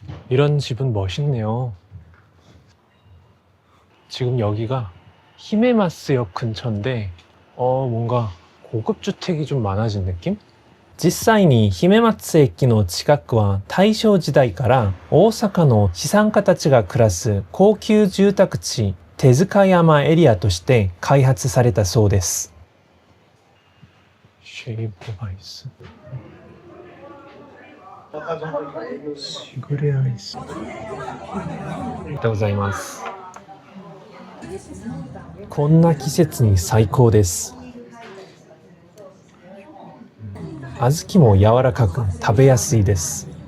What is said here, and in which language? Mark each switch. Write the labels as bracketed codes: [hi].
[ko] 이런 집은 멋있네요. 지금 여기가 히메마스역 근처인데 뭔가 고급 주택이 좀 많아진 느낌? [ja] 実際に姫松駅の近くは大正時代から大阪の資産家たちが暮らす高級住宅地手塚山エリアとして開発されたそうです。 [ko] 쉐이브 아이스, 시그레 아이스. [ja] ありがとうございます。こんな季節に最高です。小豆も柔らかく食べやすいです。